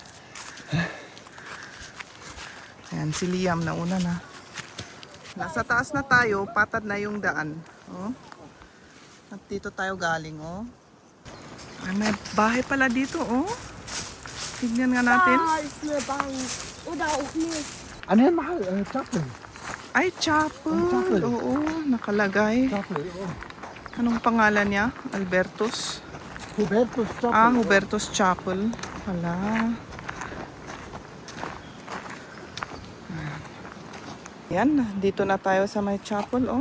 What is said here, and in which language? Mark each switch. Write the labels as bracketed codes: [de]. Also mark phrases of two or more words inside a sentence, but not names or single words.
[tl] Ayan, si Liam na una na. Nasa taas na tayo, patad na yung daan. Oh. At dito tayo galing, oh. Ay, may bahay pala dito, oh. Tignan nga natin. [de] Da ist eine Bank. Oder auch nicht. [tl] Ano yan, mahal? Chapel. Ay, chapel. Chapel. Oo, nakalagay. Chapel, oo. Anong pangalan niya? Albertos? Huberto's Chapel. Ah, Hubertos Chapel. Hala. Yan, dito na tayo sa may chapel, oh.